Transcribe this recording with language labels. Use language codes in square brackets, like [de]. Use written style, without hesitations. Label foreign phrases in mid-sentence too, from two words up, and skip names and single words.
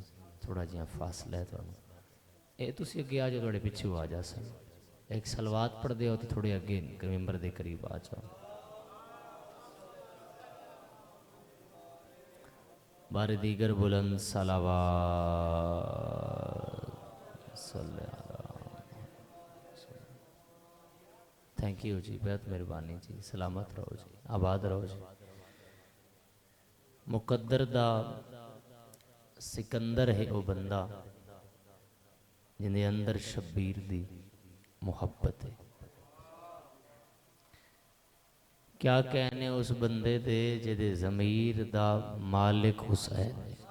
[pa] تھوڑا جیہا فاصلہ ہے تہانوں، یہ تسی اگے آ جاؤ، تھوڑے پچھوں آ جا سن. [ur] ایک صلوات پڑھتے ہو تو تھوڑے اگے منبر کے قریب آ جاؤ. بارِ دیگر بلند صلوات [ar] صلِّ على. [en] thank you [ur] جی، بہت مہربانی جی. سلامت رہو جی، آباد رہو جی. [pa] مقدر دا سکندر ہے وہ بندہ جندے اندر شبیر دی محبت ہے. کیا کہنے اس بندے دے جدے ضمیر دا مالک حسین ہے.